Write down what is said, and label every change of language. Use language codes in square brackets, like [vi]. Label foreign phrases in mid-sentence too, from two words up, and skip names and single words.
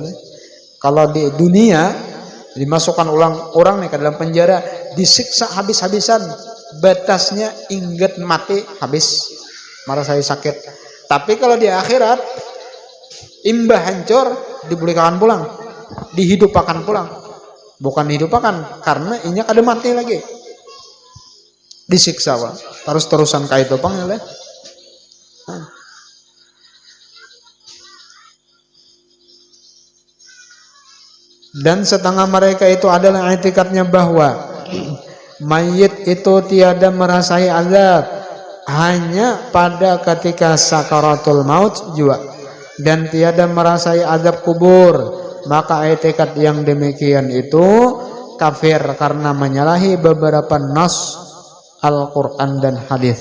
[id] Kalau di dunia dimasukkan orang nih ke dalam penjara, disiksa habis-habisan, batasnya ingat mati, habis merasai sakit. [bjn] Tapi kalau di akhirat imbah hancur, dibulikakan pulang, dihidupkan pulang. Bukan dihidupkan karena inya kada mati lagi, disiksa wah. Terus-terusan kayak itu pang ya. [id] Dan setengah mereka itu adalah i'tikadnya bahwa mayit itu tiada merasai azab hanya pada ketika sakaratul maut juga, dan tiada merasai azab kubur, maka i'tikad yang demikian itu kafir karena menyalahi beberapa nas Al-Quran dan hadis.